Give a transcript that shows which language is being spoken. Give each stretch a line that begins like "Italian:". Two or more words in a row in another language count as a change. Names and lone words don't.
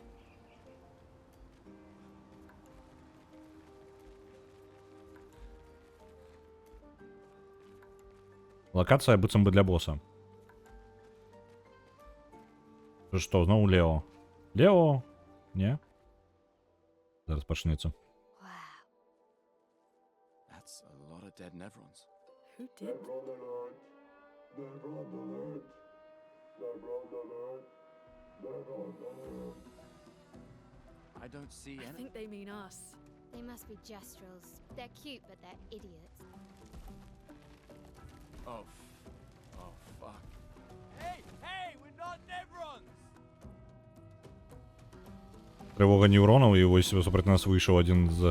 Belarusian: Локація быццам бы для боса. Што, зноў Лео? Лео? Не? Зараз пачнецца.
English: Wow. That's a lot of dead Nevrons. Who did? I don't see I any. think they mean us. They must be Jestrels. They're cute, but they're idiots. Oh, oh, fuck. Hey, hey, we're not Nevrons!
Belarusian: Трывога неўронаў, і вось супраць нас выйшаў адзін з...